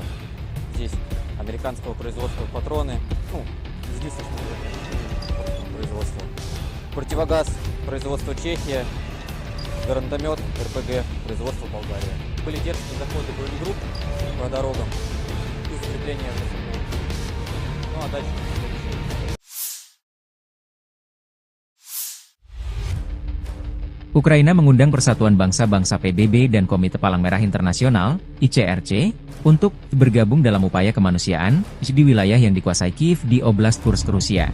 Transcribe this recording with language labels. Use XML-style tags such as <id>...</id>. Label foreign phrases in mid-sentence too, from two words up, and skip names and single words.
<ru>Здесь американского производства патроны, излишнего производства. Противогаз производства Чехия, гранатомет РПГ производства Болгария. Были дерзкие заходы бронегрупп по дорогам и закрепление РСФ. Ну а дальше...</ru> <id>Ukraina mengundang Persatuan Bangsa-Bangsa PBB dan Komite Palang Merah Internasional, ICRC, untuk bergabung dalam upaya kemanusiaan di wilayah yang dikuasai Kiev di Oblast Kursk, Rusia.</id>